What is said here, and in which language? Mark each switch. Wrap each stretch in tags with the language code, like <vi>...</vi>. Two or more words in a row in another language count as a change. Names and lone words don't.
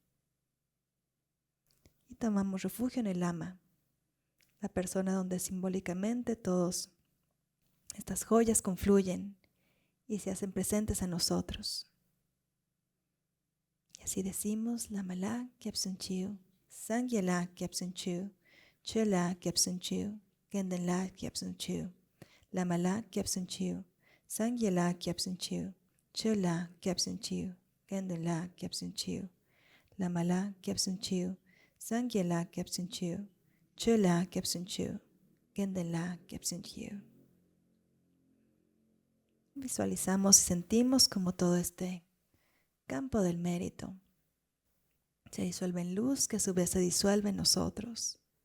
<es>Y tomamos refugio en el Lama, la persona donde simbólicamente todas estas joyas confluyen y se hacen presentes a nosotros. Y así decimos:</es> <bo>བླ་མ ལ སྐྱབས་སུ མཆིའོ, སངས་རྒྱས ལ སྐྱབས་སུ མཆིའོ, ཆོས ལ སྐྱབས་སུ མཆིའོ, དགེ་འདུན ལ སྐྱབས་སུ མཆིའོ, བླ་མ ལ སྐྱབས་སུ མཆིའོ, སངས་རྒྱས ལ སྐྱབས་སུ མཆིའོ, ཆོས ལ སྐྱབས་སུ མཆིའོ, དགེ་འདུན ལ སྐྱབས་སུ མཆིའོ, བླ་མ ལ སྐྱབས་སུ མཆིའོ, སངས་རྒྱས ལ སྐྱབས་སུ མཆིའོ, ཆོས ལ སྐྱབས་སུ མཆིའོ, དགེ་འདུན ལ སྐྱབས་སུ མཆིའོ.</bo> <es>Visualizamos y sentimos como todo este campo del mérito se disuelve en luz, que a su vez se disuelve en nosotros.</es>